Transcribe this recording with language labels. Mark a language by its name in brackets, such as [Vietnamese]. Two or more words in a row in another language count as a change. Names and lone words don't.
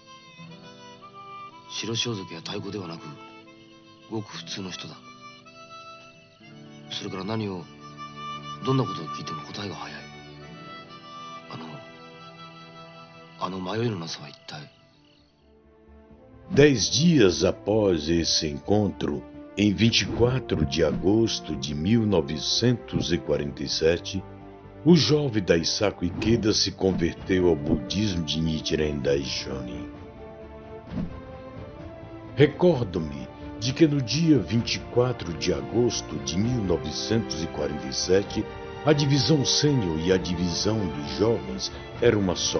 [Japanese] 白装束や太鼓ではなくごく普通の人だ。それからどんなことを聞いても答えが早い。あの迷いのなさは一体。 [Portuguese] 10 dias após esse encontro, em 24 de agosto de 1947, o jovem Daisaku Ikeda se converteu ao budismo de Nichiren Daishonin. Recordo-me de que no dia 24 de agosto de 1947, a divisão sênior e a divisão dos jovens eram uma só.